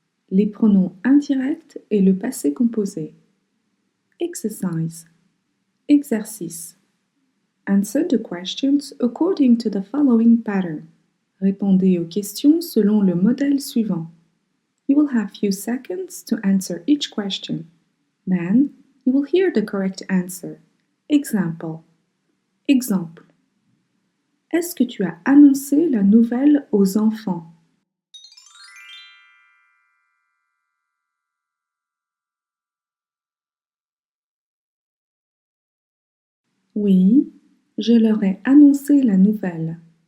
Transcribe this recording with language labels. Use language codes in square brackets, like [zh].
[fr] Les pronoms indirects et le passé composé. [en] Exercise. [fr] Exercice. [en] Answer the questions according to the following pattern. [fr] Répondez aux questions selon le modèle suivant. [en] You will have few seconds to answer each question. Then, you will hear the correct answer. Example. [fr] Exemple. Est-ce que tu as annoncé la nouvelle aux enfants? Oui, je leur ai annoncé la nouvelle.